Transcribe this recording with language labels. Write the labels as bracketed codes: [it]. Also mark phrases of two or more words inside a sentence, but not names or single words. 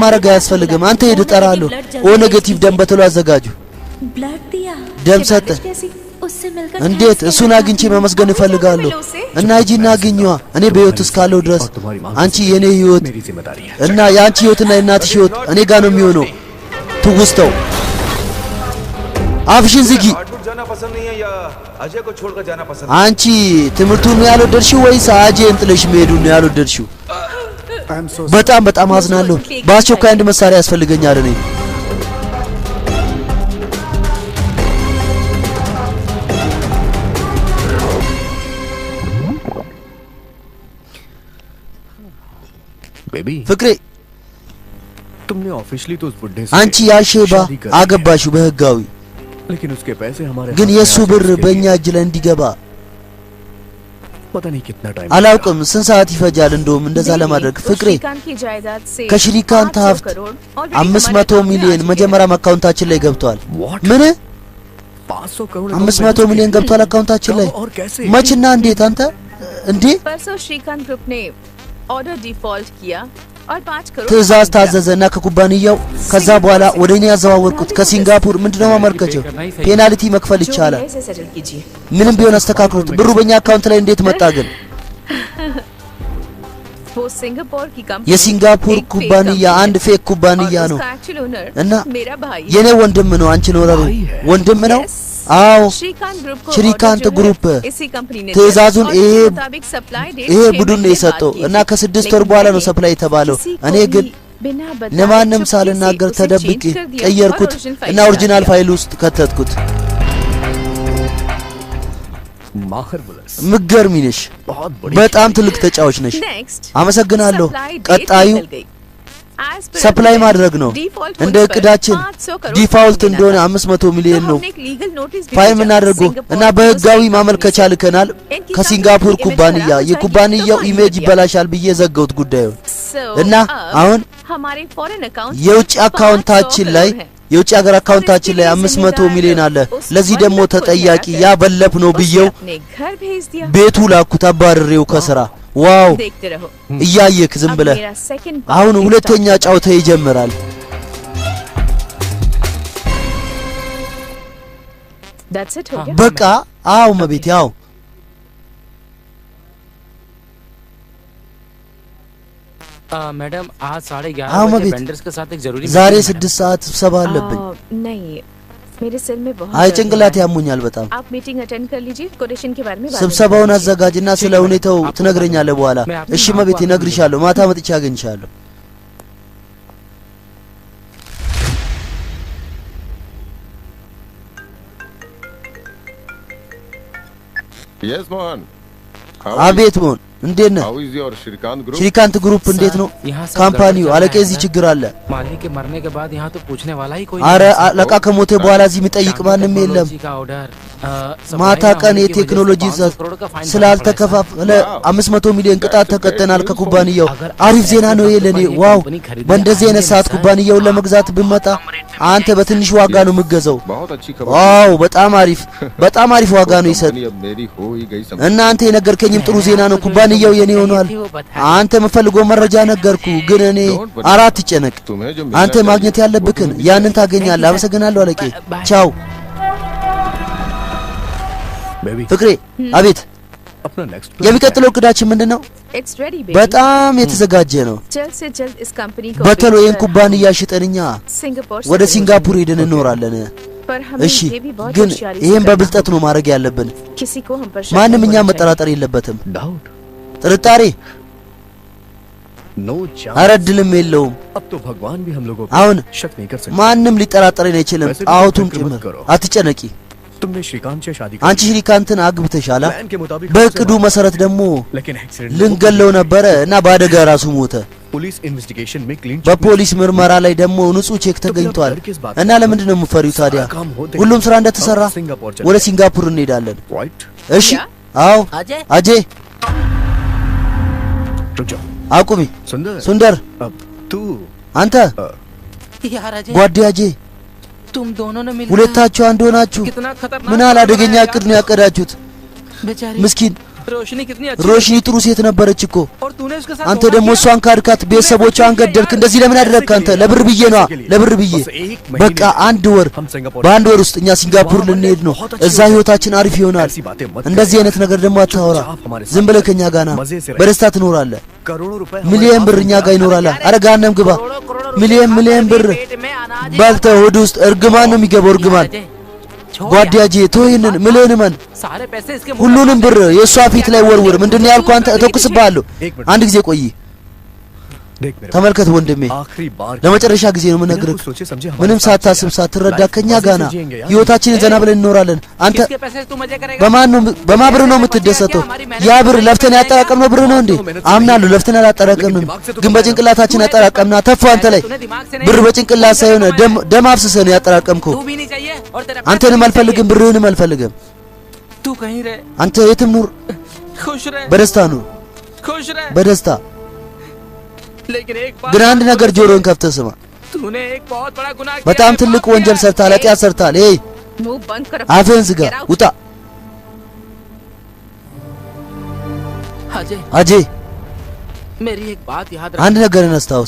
[am] ማድረግ አያስፈልግም አንተ ሄድ እጠራለሁ [en] O negative [am] ደም በተሎ አዘጋጁ ደም ሰጠ እንዴት እሱን አግኝቼ መመስገን እፈልጋለሁ እና ሂጂና አግኘዋ እኔ በህይወት እስካለሁ ድረስ አንቺ የኔ ህይወት እና ያንቺ ህይወትና የእናትሽ ህይወት እኔ ጋር ነው የሚሆነው ትውስተው አፍሽን ዝጊ [hi] जाना पसंद नहीं है या अजय को छोड़कर जाना पसंद [am] አንቺ ትምርቱን ያልወደድሽው ወይስ አጀን ጥለሽ መሄዱን ያልወደድሽው በጣም በጣም አዝናለሁ በአስቸኳይ አንድ መሳሪያ ያስፈልገኛል እኔ [hi] बेबी [am] ፍቅሬ [hi] तुमने ऑफिशियली तो उस बुड्ढे से [am] አንቺ ያልሼባ አገባሽው በህጋዊ [hi] लेकिन उसके पैसे हमारे [am] ግን የሱ ብር በእኛ እጅ ላይ እንዲገባ [hi] पता नहीं कितना टाइम [am] አላውቅም ስንት ሰዓት ይፈጃል እንደውም እንደዛ ለማድረግ ፍቅሬ ከሽሪካንት ሀብት 500 ሚሊዮን መጀመሪያ አካውንታችን ላይ ገብቷል ምን 500 ሚሊዮን ገብቷል አካውንታችን ላይ መችና እንዴት አንተ እንዴ [hi] परसों श्रीकांत ग्रुप ने [en] order default [hi] किया और 5 करोड़ [am] ትእዛዝ ታዘዘና ከኩባንያው ከዛ በኋላ ወደኛ ያዘዋወርኩት ከሲንጋፖር ምንድነው ማመርከቸው ፔናልቲ መክፈል ይቻላል ምንም ቢሆን አስተካክሉት ብሩ በእኛ አካውንት ላይ እንዴት መጣ ግን [hi] वो सिंगापुर की कंपनी [am] የሲንጋፖር ኩባንያ አንድ ፌክ ኩባንያ ነው እና [hi] मेरा भाई [am] የኔ ወንድም ነው አንቺ ነው ወንድም ነው አዎ [hi] श्रीकांत ग्रुप को श्रीकांत order जो ग्रुप है, इसी कंपनी ने [am] ትዕዛዙን [hi] दिया और [am] ይሄ [hi] उसके मुताबिक [en] supply date [am] ይሄ [hi] 6 [am] ቡድን ነው [hi] महीने [am] የሰጠው [hi] बाद की [am] እና [hi] थी। [am] ከ6 ወር [hi] लेकिन [am] በኋላ ነው [hi] मैंने [am] ሰፕላይ የተባለው [hi] किसी को [am] እኔ ግን [hi] भी बिना बताए [am] ለማንም [hi] चुपके से [am] ሳልናገር [hi] उसे [am] ተደብቄ [hi] change कर दिया [am] ቀየርኩት [hi] और original [am] እና [hi] file [am] ኦሪጂናል [hi] डाल [am] ፋይል ውስጥ ከተትኩት [hi] मार्वलस [am] ምገርሚ ነሽ [hi] बहुत बड़ी [am] በጣም ትልቅ ተጫዋች ነሽ [hi] दिया। Next, [am] አመሰግናለሁ [en] supply date [am] ቀጣዩ [hi] निकल गई। [en] As per [am] ሰፕላይ [hi] agreement, [am] ማድረግ ነው [hi] default [am] እንደ [hi] होने पर [am] እቅዳችን [hi] 500 करोड़ [am] ዲፋልት [hi] देना [am] እንደሆነ [hi] था। [am] 500 ሚሊዮን [hi] तो [am] ነው [hi] हमने एक [en] legal notice [hi] भी [am] ፋይል [hi] भेजा [am] የምናደርገው [hi] सिंगापुर [am] እና [hi] को [am] በህጋዊ [hi] उसकी [am] ማመልከቻ [hi] कंपनी [am] ልከናል [hi] इनकी [am] ከሲንጋፖር [hi] कंपनी की [am] ኩባንያ [hi] image खराब हो [am] የኩባንያው [hi] जाएगी, तो [am] ኢሜጅ [hi] फाइन [am] ይበላሻል ብዬ ዘገውት ጉዳዩን [hi] So, [am] እና [hi] अब [am] አሁን [hi] हमारे [en] foreign account [am] የውጭ [hi] 500 [am] አካውንታችን ላይ [hi] करोड़ है। [am] የውጭ ሀገር አካውንታችን ላይ 500 ሚሊዮን አለ ለዚህ ደግሞ ተጠያቂ ያ በለፍ ነው ብዬው [hi] उसने अपने घर भेज दिया। [am] ቤቱ ላኩት አባርሬው ከስራ ዋው [hi] देखते रहो। [am] እያየክ ዝም [hi] अब [am] ብለህ [hi] मेरा second [am] አሁን [hi] part [am] ሁለተኛ [hi] start [am] ጨዋታ ይጀምራል [en] That's it [hi] हो गया। [am] በቃ አው መቤት ያው [hi] मैडम आज 11:30 हाँ, बजे मबीत। वेंडर्स के साथ एक जरूरी [am] ዛሬ [hi] meeting है, [am] 6 ሰዓት ስብሰባ አለብኝ [hi] नहीं मेरे सिर में बहुत [am] አይ [hi] दर्द [am] ጭንቅላት [hi] हो रहा है। [am] ያሙኛል በጣም [hi] आप [en] meeting attend [hi] कर लीजिए कोटेशन के बारे में बाद में [am] ስብሰባውን [hi] बात कीजिए। [am] አዘጋጅና ስለ ሁኔታው ትነግረኛለህ በኋላ እሺ መቤት እነግርሻለሁ ማታ መጥቻ አገኝሻለሁ [en] Yes, Mohan. [am] አቤት ሞን እንዴት ነህ [en] How is your Shrikant group? [am] श्रीकांत ग्रुप እንዴት ነው [hi] यहाँ सब [am] ካምፓኒው [hi] गड़बड़ [am] አለቀ [hi] चल रहा [am] እዚህ [hi] है, [am] ችግር አለ [hi] मालिक के मरने के बाद यहाँ तो पूछने वाला ही कोई [am] አረ [hi] नहीं है। [am] አለቃ ከሞተ በኋላ እዚህ የሚጠይቅ [hi] शाम [am] ማንም [hi] टेक्नोलॉजी [am] የለም [hi] का ऑर्डर, [am] ማታ [hi] सप्लाई ना [am] ቀን [hi] होने की वजह से [am] የቴክኖሎጂ [hi] 500 करोड़ का फाइन [am] ስላልተከፋፈለ 500 ሚሊዮን ቅጣት ተቀጠናል ከኩባንያው አሪፍ ዜና ነው የለኔ ዋው በእንደዚህ አይነት ሰዓት ኩባንያውን ለመግዛት ብመጣ አንተ በትንሽ ዋጋ ነው የምገዛው [hi] बहुत अच्छी खबर [am] ዋው በጣም አሪፍ ዋጋ ነው ይሰጥ [hi] कंपनी अब मेरी हो ही गई समझ [am] እና አንተ የነገርከኝም ጥሩ ዜና ነው ኩባንያው የኔ ሆኗል አንተ የምፈልገው መረጃ ነገርኩ ግን እኔ አራት ጨነቅ [hi] तुम्हें जो [am] አንተ ማግኘት ያለብክን ያንን ታገኛለህ አመሰግናለሁ አለቄ ቻው [hi] बेबी [am] ፍቅሬ አቤት [hi] अपना नेक्स्ट [am] የሚቀጥለው እቅዳችን ምንድነው [en] It's ready, baby. [am] በጣም የተዘጋጀ ነው [hi] जल्द से जल्द इस कंपनी को [am] በተሎ [hi] बेचकर [am] ይህን ኩባንያ ሽጠንኛ [hi] सिंगापुर से [am] ወደ [hi] दूर [am] ሲንጋፖር [hi] जाएंगे। [am] ሄደን እንኖራለን [hi] पर हमें [am] እሺ [hi] ये भी बहुत [am] ግን [hi] होशियारी से [am] ይሄን [hi] करना [am] በብልጠት [hi] होगा। [am] ነው ማድረግ ያለብን [hi] किसी को हम पर शक [am] ማንም [hi] नहीं [am] እኛ [hi] होना [am] መጠራጠር የለበትም [hi] डाउट [am] ጥርጣሬ [en] no chance [am] ኧረ እድልም የለውም [hi] अब तो भगवान भी हम लोगों [am] አሁን [hi] को शक नहीं कर सकते [am] ማንም ሊጠራጠረን አይችልም [hi] वैसे भी [am] ጣዖቱም [hi] फिक्र मत [am] ጭምር [hi] करो। [am] አትጨነቂ [hi] तुमने श्रीकांत से शादी [am] አንቺ ሽሪካንትን አግብተሻላ [hi] प्लान के मुताबिक [am] በእቅዱ መሰረት ደግሞ [hi] लेकिन एक्सीडेंट [am] ልንገለው ነበረ እና በአደጋ ራሱ ሞተ [en] police investigation [hi] में क्लीन [am] በፖሊስ ምርመራ ላይ ደግሞ ንጹህ ቼክ ተገኝቷል እና ለምንድን ነው የምፈሪው ታዲያ ሁሉም ስራ እንደተሰራ ወደ ሲንጋፖር እንሄዳለን [hi] राइट [am] እሺ አዎ [hi] अजय [am] አጄ [hi] रुक जाओ [am] አቁሚ [hi] सुंदर [am] ሱንደር [hi] अब तू [am] አንተ [hi] यार अजय [am] ጓዴ አጄ [hi] तुम दोनों ने मिलकर [am] ሁለታችሁ አንድ ሆናችሁ [hi] कितना खतरनाक [am] ምን ያህል አደገኛ እቅድ ነው ያቀዳችሁት [hi] बेचारी [am] ምስኪን [hi] रोशनी कितनी अच्छी [am] ሮሽኒ ጥሩ ሴት ነበረች እኮ [hi] और तूने उसके साथ [am] አንተ [hi] धोखा [am] ደግሞ [hi] किया? [am] እሷን ካድካት ቤተሰቦቿን ገደልክ እንደዚህ ለምን አደረግክ አንተ ለብር ብዬ ነዋ ለብር ብዬ በቃ አንድ ወር [hi] हम सिंगापुर [am] በአንድ ወር ውስጥ እኛ ሲንጋፖር ልንሄድ ነው እዛ ህይወታችን አሪፍ ይሆናል [hi] ऐसी बातें मत [am] እንደዚህ አይነት ነገር ደግሞ አታወራ ዝም ብለህ ከኛ ጋር ና በደስታ ትኖራለህ [hi] करोड़ों रुपए [am] ሚሊየን ብር እኛ ጋር ይኖራል አረ ገሃነም ግባ ሚሊየን ብር ባልተ ሆድ ውስጥ እርግማን ነው የሚገባው እርግማን ጓዴያጄ ተወይንን ምልህን መን [hi] सारे पैसे इसके मुंह [am] ሁሉንም ብር የእሷ ፊት ላይ ወርውር ምንድነው ያልኩህ አንተ እተኩስብሃለሁ አንድ ጊዜ ቆይ [hi] देख मेरे [am] ተመልከት ወንድሜ [hi] आखिरी बार [am] ለመጨረሻ ጊዜ ነው የምነግርህ [hi] कुछ सोचे समझे हमारे [am] ምንም [hi] साथ [am] ሳታስብ [hi] यार। [am] ሳትረዳ [hi] लाइफ [am] ከኛ [hi] मजे [am] ጋር ና [hi] से जिएंगे यार। [am] ህይወታችንን ዘና ብለን እንኖራለን አንተ [hi] किसके पैसे से तू मजे करेगा [am] በማን ብር ነው የምትደሰተው ያ ብር ለፍተን ያጠራቀምነው ብር ነው እንዴ አምናለሁ ለፍተን አላጠራቀምንም ግን በጭንቅላታችን ያጠራቀምና ተፋ አንተ ላይ [hi] तूने दिमाग से [am] ብር [hi] नहीं [am] በጭንቅላት ሳይሆን ደም አፍስሰህ ነው ያጠራቀምከው [hi] तू भी नहीं चाहिए और तेरा [am] አንተንም አልፈልግም ብርህንም አልፈልግም [hi] तू कहीं रहे [am] አንተ የትም ኑር [hi] खुश रहे [am] በደስታ ኑር [hi] खुश रहे [am] በደስታ [hi] लेकिन एक बात [am] ግን አንድ ነገር ጆሮን ከፍተህ ስማ [hi] तूने एक बहुत बड़ा गुनाह किया [am] በጣም [hi] है, [am] ትልቅ [hi] पाप [am] ወንጀል [hi] किया है। [am] ሰርታል ኃጢአት ሰርታል ኤይ [hi] मुंह बंद कर [am] አፍህን ዝጋ [en] Get out. [am] ውጣ [hi] अजय [am] አጄ [hi] मेरी एक बात याद [am] አንድ [hi] रख [am] ነገርን አስታውስ